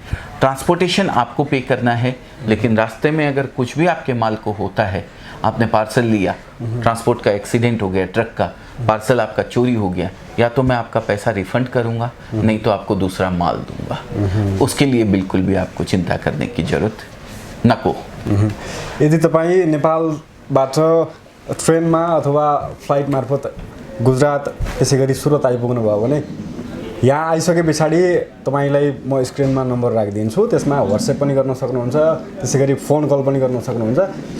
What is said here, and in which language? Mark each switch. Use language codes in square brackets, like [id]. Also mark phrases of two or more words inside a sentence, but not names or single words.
[hi] ट्रांसपोर्टेशन आपको पे करना है, लेकिन रास्ते में अगर कुछ भी आपके माल को होता है, आपने पार्सल लिया, ट्रांसपोर्ट का एक्सीडेंट हो गया, ट्रक का पार्सल आपका चोरी हो गया, या तो मैं आपका पैसा रिफंड करूंगा, नहीं तो आपको दूसरा माल दूंगा। उसके लिए बिल्कुल भी आपको चिंता करने की जरूरत नको। [ne] यदि तपाईँ नेपालबाट ट्रेनमा अथवा फ्लाइट मार्फत गुजरात त्यसै गरी सुरत आइपुग्नु भयो भने यहाँ आइसके पछाडि तपाईँलाई म स्क्रिनमा नम्बर राखिदिन्छु, त्यसमा व्हाट्सएप पनि गर्न सक्नुहुन्छ, त्यसै गरी फोन कल पनि गर्न सक्नुहुन्छ।